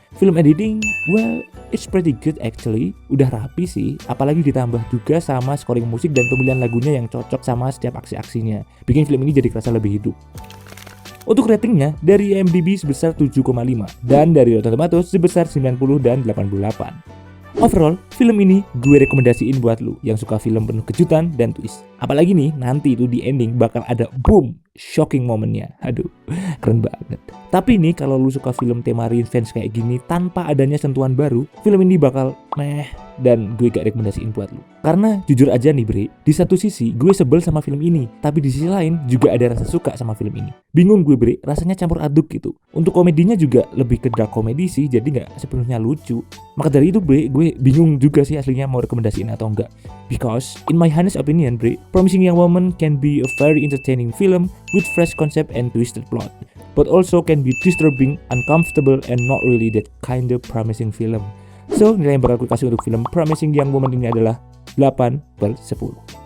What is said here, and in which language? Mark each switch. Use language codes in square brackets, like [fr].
[en] Film editing, well, it's pretty good actually. [id] Udah rapi sih, apalagi ditambah juga sama scoring musik dan pemilihan lagunya yang cocok sama setiap aksi-aksinya. Bikin film ini jadi kerasa lebih hidup. Untuk ratingnya, dari IMDb sebesar 7,5 dan dari Rotten Tomatoes sebesar 90 dan 88. Overall, film ini gue rekomendasiin buat lu yang suka film penuh kejutan dan twist. Apalagi nih, nanti itu di ending bakal ada boom, shocking momennya. Aduh, keren banget. Tapi nih, kalau lu suka film tema revenge kayak gini tanpa adanya sentuhan baru, film ini bakal meh, dan gue gak rekomendasiin buat lu. Karena jujur aja nih, Bre, di satu sisi gue sebel sama film ini, tapi di sisi lain juga ada rasa suka sama film ini. Bingung gue, Bre, rasanya campur aduk gitu. Untuk komedinya juga lebih ke dark comedy sih, jadi gak sepenuhnya lucu. Maka dari itu, Bre, gue bingung juga sih aslinya mau rekomendasiin atau enggak. [en] Because in my honest opinion, Bre, Promising Young Woman can be a very entertaining film with fresh concept and twisted plot, but also can be disturbing, uncomfortable, and not really that kind of promising film. [id] So, nilai yang bakal gue kasih untuk film Promising Young Woman ini adalah 8/10.